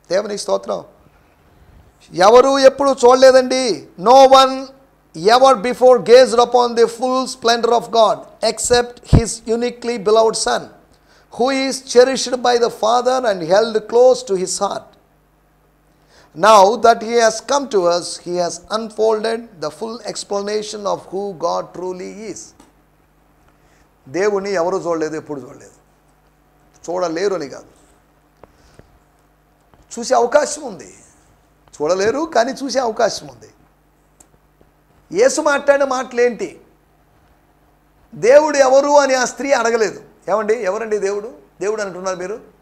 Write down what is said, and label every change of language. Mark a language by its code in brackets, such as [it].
[te] దేవునికి స్తోత్రం. ఎవరు ఎప్పుడు చూడలేదండి. [en] No one ever before gazed upon the full splendour of God except his uniquely beloved son, who is cherished by the Father and held close to his heart. Now that he has come to us, he has unfolded the full explanation of who God truly is. [te] దేవుని ఎవరు చూడలేదు, ఎప్పుడు చూడలేదు, చూడలేరు అని కాదు, చూసే అవకాశం ఉంది. చూడలేరు కానీ చూసే అవకాశం ఉంది. యేసు మాట్లాడిన మాటలేంటి? దేవుడు ఎవరు అని ఆ స్త్రీ అడగలేదు. ఏమండి, ఎవరండి దేవుడు? దేవుడు అంటున్నారు మీరు.